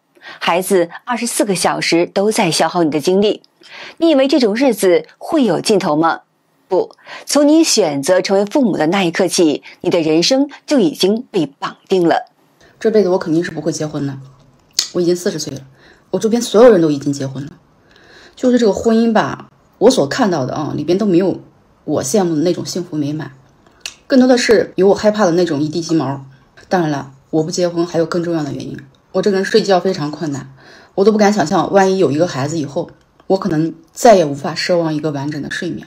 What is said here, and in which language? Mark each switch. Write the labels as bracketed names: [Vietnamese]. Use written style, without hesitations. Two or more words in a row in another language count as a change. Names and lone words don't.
[Chinese] 孩子24個小時都在消耗你的精力，你以為這種日子會有盡頭嗎？不，從你選擇成為父母的那一刻起，你的人生就已經被綁定了。這輩子我肯定是不會結婚的，我已經40歲了，我周邊所有人都已經結婚了，就是這個婚姻吧，我所看到的裡邊都沒有我羨慕的那種幸福美滿，更多的是有我害怕的那種一地雞毛。當然了，我不結婚還有更重要的原因，我這個人睡覺非常困難，我都不敢想象萬一有一個孩子以後，我可能再也無法奢望一個完整的睡眠。